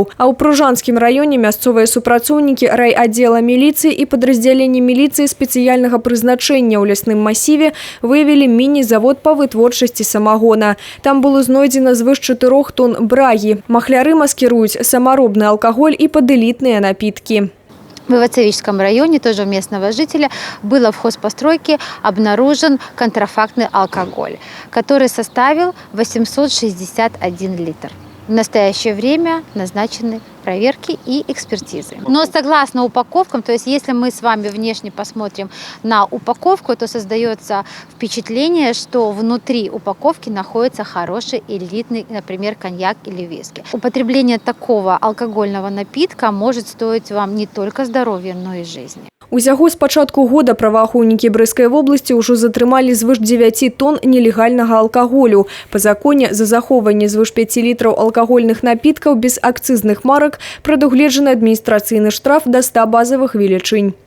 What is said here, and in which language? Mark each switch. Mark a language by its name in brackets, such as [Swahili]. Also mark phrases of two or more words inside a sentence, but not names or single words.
[Belarusian] А ў Пружанскім раёне мясцовыя супрацоўнікі райаддзела міліцыі і падраздзяленні міліцыі спецыяльнага прызначэння ў лясным масіве выявілі міні-завод па вытворчасці самагона. Там было знойдзена звыш 4 тонн брагі. Махляры маскіруюць самаробны алкаголь і пад элітныя напіткі. [Russian] В Ивацевичском районе, тоже у местного жителя, было в хозпостройке обнаружен контрафактный алкоголь, который составил 861 литр. В настоящее время назначены проверки и экспертизы. Но согласно упаковкам, то есть если мы с вами внешне посмотрим на упаковку, то создается впечатление, что внутри упаковки находится хороший элитный, например, коньяк или виски. Употребление такого алкогольного напитка может стоить вам не только здоровья, но и жизни. [Belarusian] Усяго з пачатку года праваахоўнікі Брэскай вобласці ўжо затрымалі звыш 9 тонн нелегальнага алкаголю. Па законе за захоўванне звыш 5 літраў алкагольных напіткаў без акцызных марак прадугледжаны адміністрацыйны штраф да 100 базавых велічынь.